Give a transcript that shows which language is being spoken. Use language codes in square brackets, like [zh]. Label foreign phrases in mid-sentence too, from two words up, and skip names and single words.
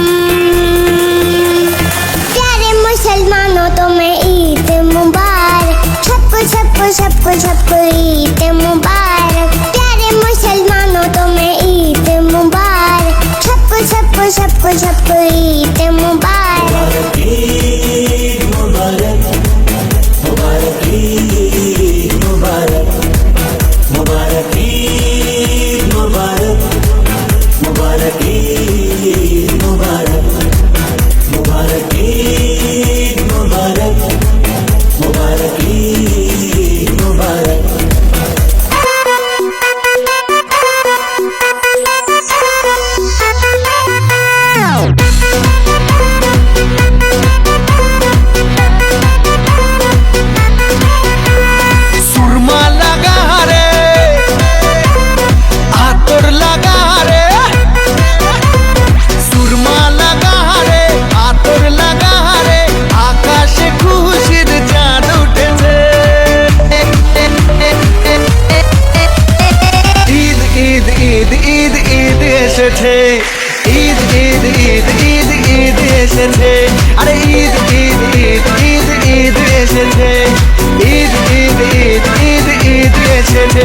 [hi] प्यारे मुसलमानों तुम्हें ईद मुबारक। सबको सबको सबको सबको ईद मुबारक। प्यारे मुसलमानों तुम्हें ईद मुबारक। सबको सबको सबको सबको ईद मुबारक। ईद मुबारक, मुबारक ईद मुबारक, मुबारक ईद मुबारक, मुबारक ईद मुबारक, मुबारक ईद मुबारक, मुबारक ईद मुबारक। सुरमा लगा रे, आतोर लगा रे, सुरमा लगा रे, आतोर लगा रे, [bn] আকাশে খুশির চাঁদ উঠেছে। ঈদ ঈদ ঈদ ঈদ ঈদ এসেছে, ঈদ ঈদ ঈদ ঈদ ঈদ এসেছে, আরে ঈদ ঈদ ঈদ ঈদ ঈদ এসেছে, ঈদ ঈদ ঈদ ঈদ ঈদ এসেছে।